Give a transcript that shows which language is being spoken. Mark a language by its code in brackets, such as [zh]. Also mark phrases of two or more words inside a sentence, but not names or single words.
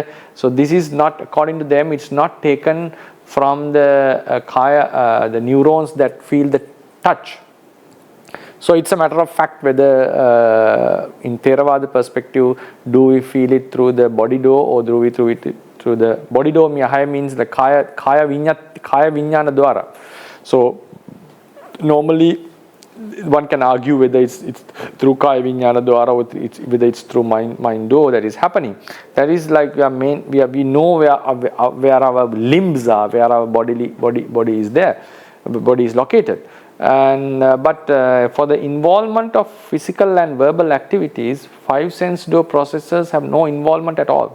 [en] So this is not, according to them, it's not taken from the kaya, the neurons that feel the touch. So it's a matter of fact whether in Theravada perspective, do we feel it through the body door or do we through the body door? Means the [pi] kaya vinyana dwara. [en] So normally one can argue whether it's through [pi] kaya vinyana dwara [en] or whether it's through mind door that is happening. That is like we know where our limbs are, where our body is there, body is located. And but for the involvement of physical and verbal activities, 5 sense door processes have no involvement at all.